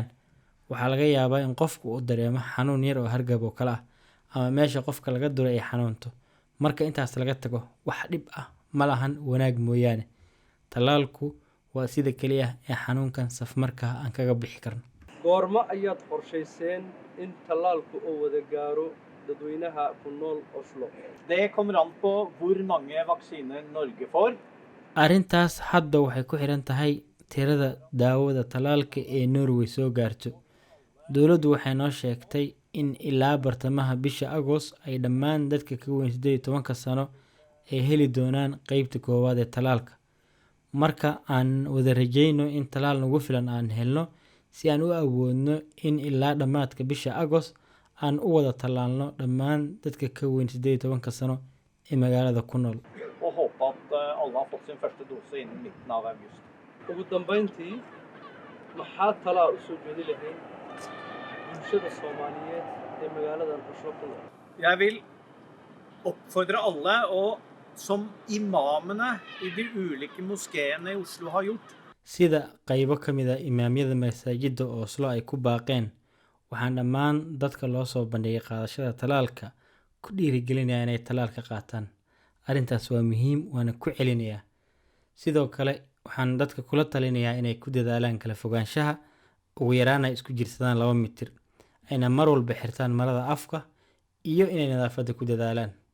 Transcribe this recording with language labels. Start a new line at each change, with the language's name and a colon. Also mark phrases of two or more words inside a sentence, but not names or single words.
Somali: waxaa laga yaabaa in qofku uu dareemo xanuun yar oo hargab oo kale ah, ama meesha qofka laga duray ay xanuunto. marka intaas laga tago wax dhib ah ma lahan, wanaag mooyaane. tallaalku waa sida kaliya ee xanuunkan safmarka aan kaga bixi karno. goorma ayaad qorshayseen in tallaalku uu wada gaaro dadweynaha ku nool Oslo?
Norwegian: Det kommer an på hvor mange vaksiner Norge får.
Somali: Arrintaas hadda waxay ku xiran tahay tirada daawada tallaalka ee Norway soo gaarto. Dowladdu waxay noo sheegtay in ilaa bartamaha bisha Agost ay dhammaan dadka ka weyn 18 sano ay heli doonaan qaybta koowaad ee tallaalka. marka aan wada rajayno in tallaal nagu filan aan helno si aan u awoodno in ilaa dhammaadka bisha Agost aan u wada tallaalno dhammaan dadka ka weyn 18 sano ee magaalada ku nool.
Norwegian: Og håpe at alle har fått sin første dose innen midten av august.
Somali: ugu dambeyntii maxaa talaa u soo jeedi lahayd bulshada Soomaaliyeed ee magaaladan Oslo ku nool?
Norwegian: Jeg vil oppfordre alle, og som imamene i de ulike moskeene i Oslo har gjort,
Somali: sida qaybo ka mid ah imaamyada masaajidda Oslo ay ku baaqeen, waxaan dhammaan dadka loo soo bandhigay qaadashada tallaalka ku dhiirigelinayaa inay tallaalka qaataan. Arrintaas waa muhiim, waana ku celinayaa. Sidoo kale waxaan dadka kula talinayaa inay ku dadaalaan kala fogaanshaha, ugu yaraan ay isku jirsadaan 2 mitir, ayna mar walba xirtaan marada afka, iyo inay nadaafadda ku dadaalaan.